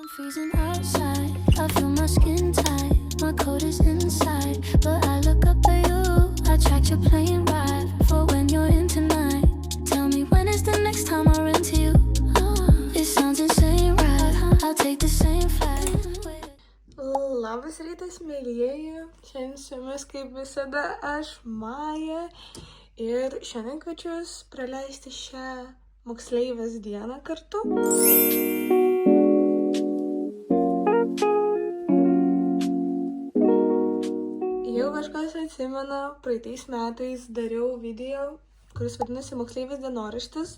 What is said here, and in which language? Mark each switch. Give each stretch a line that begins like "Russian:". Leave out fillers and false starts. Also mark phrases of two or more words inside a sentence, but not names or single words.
English: freezing outside, I feel my skin tight, my coat is inside, but I look up at you, I tracked your plane ride, for when you're in tonight, tell me when is the next time I run to you, it sounds insane, right, I'll take the same flight.
Lithuanian: Labas rytas, mėlyjeji, šiandien su jumis kaip visada aš, Maja, ir šiandien kviečiu jūs praleisti šią moksleivės dieną kartu. Jau kažkas atsimena, praeitais metais dariau video, kuris vadinasi moksleivės dienoraštis.